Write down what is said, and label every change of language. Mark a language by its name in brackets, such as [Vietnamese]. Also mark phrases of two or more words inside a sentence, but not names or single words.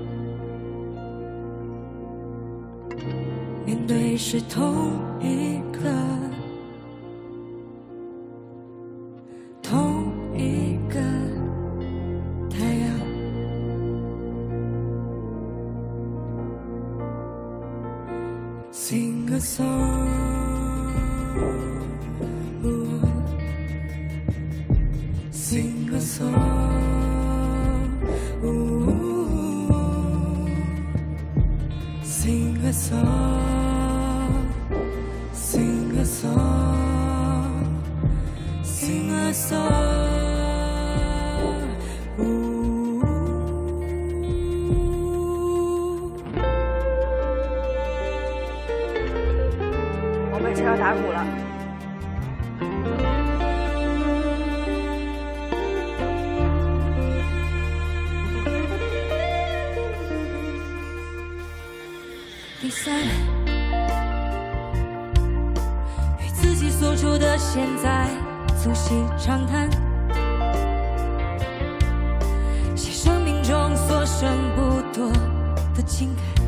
[Chinese] 面对是同一个太阳。 [English] Sing a song， Sing a song，Sing a song，Sing a song，Sing a song。 [Chinese] 我们这要打鼓了。第三，与自己所处的现在促膝长谈，写生命中所剩不多的情感。